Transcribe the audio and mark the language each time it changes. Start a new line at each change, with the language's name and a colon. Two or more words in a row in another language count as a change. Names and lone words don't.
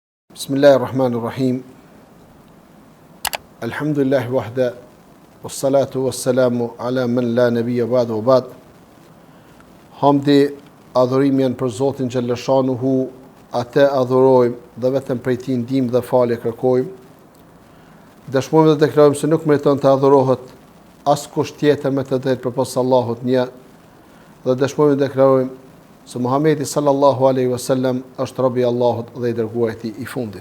Arabic: بسم الله الرحمن الرحيم الحمد لله وحده والصلاة والسلام على من لا نبي بعده وبعد.
Albanian: Hamdi, adhurimi janë për Zotin Gjellëshanuhu, atë adhurojmë dhe vetëm prej tij ndihmë dhe falje kërkojmë. Dëshmojmë dhe deklarojmë se nuk meriton të adhurohet askush tjetër me të drejtë përpos Allahut një, dhe dëshmojmë dhe deklarojmë se Muhamedi
Arabic: صلى الله عليه وسلم
Albanian: është robi i Allahut dhe i dërguari i tij i fundit.